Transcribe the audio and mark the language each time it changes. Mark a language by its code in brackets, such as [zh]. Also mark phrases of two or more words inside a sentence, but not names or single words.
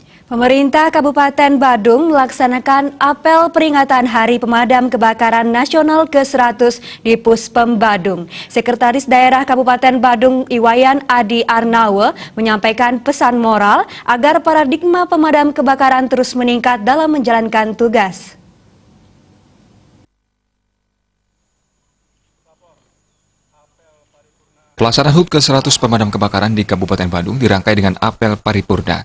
[id] Pemerintah Kabupaten Badung melaksanakan apel peringatan Hari Pemadam Kebakaran Nasional ke-100 di Puspem Badung. Sekretaris Daerah Kabupaten Badung Iwayan Adi Arnawe menyampaikan pesan moral agar paradigma pemadam kebakaran terus meningkat dalam menjalankan tugas. Pelaksanaan HUT ke-100 pemadam kebakaran di Kabupaten Badung dirangkai dengan apel paripurna.